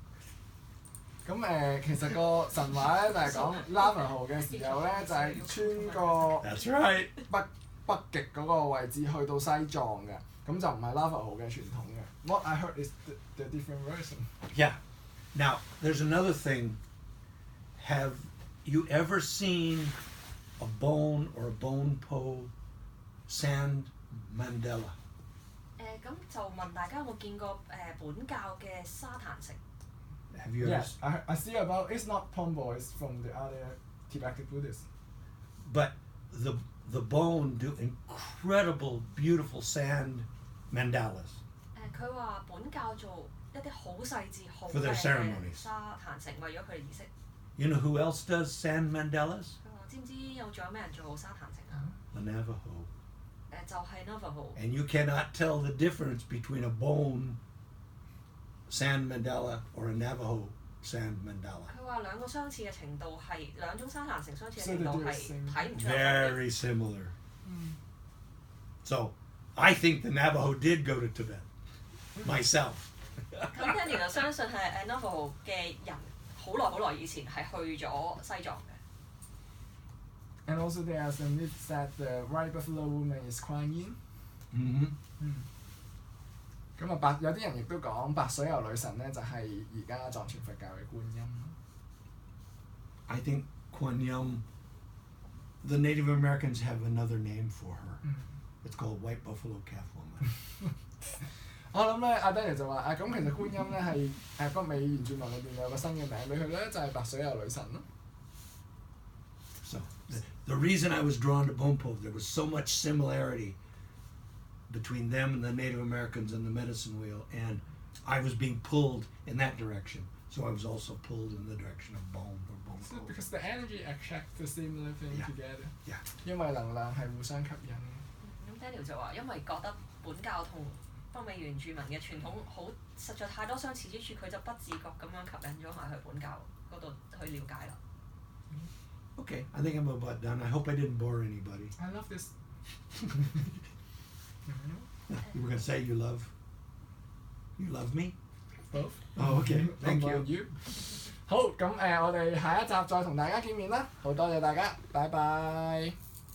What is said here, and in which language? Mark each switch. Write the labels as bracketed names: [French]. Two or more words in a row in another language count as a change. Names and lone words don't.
[Cantonese] 咁其實個神話咧就係講 Navajo 嘅時候咧，就係穿過 [English] That's right. [Cantonese] 北極嗰個位置去到西藏嘅，咁就唔係 Navajo 嘅傳統嘅。 [English] What I heard is the different version. Yeah. Now, there's another thing. Have you ever seen a bone or a Bonpo sand mandala? [Cantonese] 咁就問大家有冇見過本教嘅沙壇城？ [English] Have you ever? Yes, I see about it's not Pombo, it's from the other Tibetan Buddhists. But the bone do incredible, beautiful sand mandalas. [Cantonese] 佢話本教做一啲好細緻、好 [English] For their [Cantonese] 嘅 [English] ceremonies. [Cantonese] 沙壇城，為咗佢哋儀式。 [English] You know who else does sand mandalas? [Cantonese] 佢話知唔知仲有咩人做沙壇城啊？ [English] The Navajo. [Cantonese] 就係 Navajo。 [English] And you cannot tell the difference between a bone sand mandala or a Navajo sand mandala. [Cantonese] 佢話兩個相似嘅程度係兩種沙壇城相似嘅 [English] So [Cantonese] 程度 [English] they do the [Cantonese] 係 [English] same. [Cantonese] 睇唔出有分別。 [English] Very similar. So I think the Navajo did go to Tibet. Myself. [Cantonese] 咁 Daniel 就相信係Navajo 嘅人好耐以前係去咗西藏嘅。 [English] And also there are some myths that the white buffalo woman is Kuan Yin. Mm-hmm. [Cantonese] 咁啊有啲人亦都講白水游女神咧就係而家藏傳佛教嘅觀音。 [English] I think Kuan Yin, the Native Americans have another name for her. It's called White Buffalo Calf Woman. [Cantonese] 我諗咧，阿 Daniel 就話咁其實觀音咧係北美原住民裏邊有個新嘅名俾佢咧，就係白水游女神咯。 [English] So the reason I was drawn to Bonpo, there was so much similarity between them and the Native Americans and the medicine wheel, and I was being pulled in that direction. So I was also pulled in the direction of Bon or So Bonpo. because the energy attracts the similar thing Yeah. together. Yeah. [Cantonese] 因為能量係互相吸引。咁 Daniel 就話因為覺得本教同北美原住民嘅傳統實在太多相似之處，佢就不自覺咁樣吸引咗埋去本教嗰度去了解啦。 [English] Okay, I think I'm about done. I hope I didn't bore anybody. I love this. You were gonna say you love me? Both. Oh, okay. Thank How about you. you? [Cantonese] 好，咁我哋下一集再同大家見面啦。好多謝大家，拜拜。